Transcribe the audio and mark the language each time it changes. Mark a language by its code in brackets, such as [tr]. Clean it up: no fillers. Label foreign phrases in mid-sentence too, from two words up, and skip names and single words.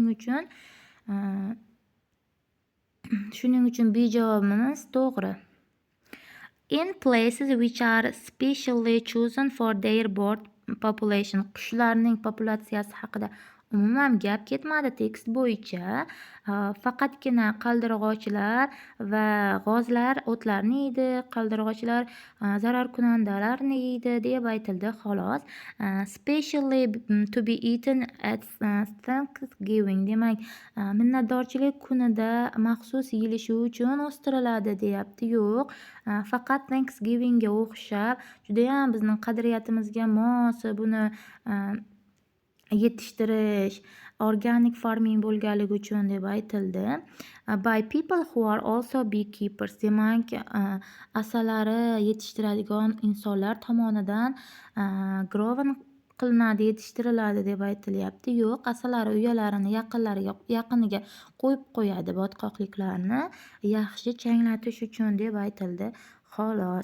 [uz] Shuning uchun B javobimiz to'g'ri. [en] In places which are specially chosen for their bird population. [uz] Qushlarning populatsiyasi haqida umuman gap ketmadi tekst bo'yicha. Faqatgina qaldirg'ochlar va g'ozlar o'tlarni yeydi, qaldirg'ochlar zararkunandalarni yeydi deb aytildi xolos. [en] Specially to be eaten at Thanksgiving. [uz] Demak, minnatdorchilik kunida maxsus yeyilishi uchun o'stiriladi deyapti. Yo'q, faqat Thanksgivingga o'xshab, judayam bizning qadriyatimizga mos buni yetishtirish, [en] organic farming [uz] bo'lganligi uchun deb aytildi. [en] By people who are also beekeepers. [uz] Demak, asalari yetishtiradigan insonlar tomonidan grown qilinadi, yetishtiriladi deb aytilyapti. Yo'q, asalari uyalarini yaqiniga qo'yib qo'yadi botqoqliklarni yaxshi changlatish uchun deb aytildi, xolos.